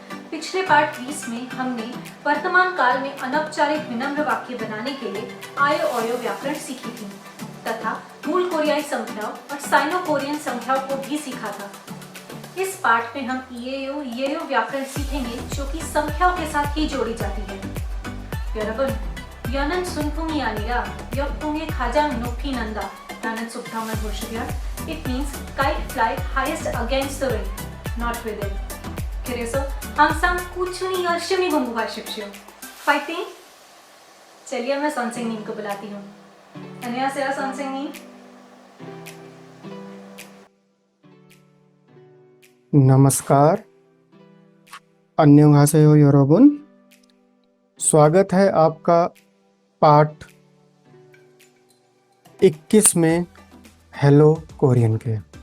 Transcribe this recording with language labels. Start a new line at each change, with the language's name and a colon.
Hindi: पिछले पार्ट 20 में हमने वर्तमान काल में अनौपचारिक विनम्र वाक्य बनाने के लिए आयो ओयो व्याकरण सीखी थी तथा मूल कोरियाई संख्याओं और साइनो कोरियन संख्याओं को भी सीखा था। इस पार्ट में हम येयो व्याकरण सीखेंगे जो कि संख्याओं के साथ ही जोड़ी जाती है।
Korean: 여러분, 여는 순풍이 아니라 역풍의 가장 높이 난다 라는 속담을 보시면
English: it means kite fly highest against the wind, not with it.
Korean: 그래서 항상 꾸준히 열심히 공부하십시오. 파이팅!
Hindi: चलिए मैं 선생님 को बुलाती हूँ.
Korean: 안녕하세요 선생님.
Hindi: नमस्कार,
Korean: अन्योंहासेयो यरोबुन।
Hindi: स्वागत है आपका पार्ट 21 में हेलो कोरियन के।